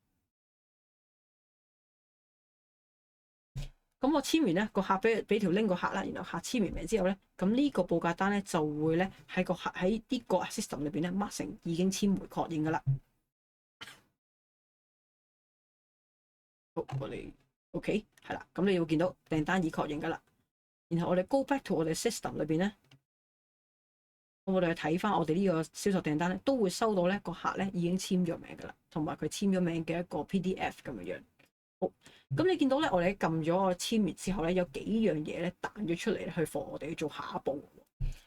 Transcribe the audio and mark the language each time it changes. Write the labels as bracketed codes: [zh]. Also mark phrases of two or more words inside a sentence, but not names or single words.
[yue] 咁我簽完咧，個客俾條 link 個客啦，然後客簽完名之後咧，咁呢個報價單咧就會咧喺個客喺呢個 system 裏邊咧 mark 成已經簽回確認噶啦。好，我哋 OK 係啦，咁你要見到訂單已確認噶啦。然後我哋 [en] go back to [yue] 我哋 system 裏邊咧，我哋去睇翻我哋呢個銷售訂單咧，都會收到咧個客咧已經簽咗名噶啦，同埋佢簽咗名嘅一個 PDF 咁樣樣。好，咁你見到咧，我哋撳咗個簽完之後咧，有幾樣嘢咧彈咗出嚟去幫我哋做下一步。